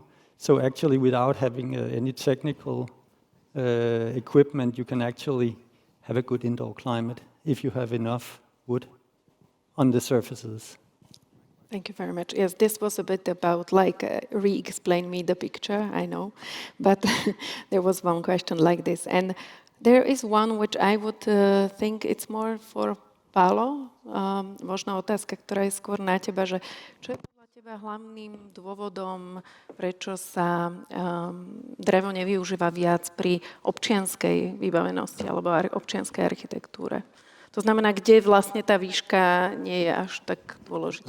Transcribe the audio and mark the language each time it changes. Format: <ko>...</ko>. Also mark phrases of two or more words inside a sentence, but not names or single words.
<en>So actually, without having any technical equipment, you can actually have a good indoor climate if you have enough wood on the surfaces. Thank you very much. Yes, this was a bit about re-explain me the picture, I know, but there was one question like this. And there is one which I would think it's more for Pavol,</en> <sk>možno otázka, ktorá je skôr na teba, že čo je podľa teba hlavným dôvodom, prečo sa drevo nevyužíva viac pri občianskej vybavenosti alebo občianskej architektúre? To znamená, kde vlastne tá výška nie je až tak dôležitá.</sk>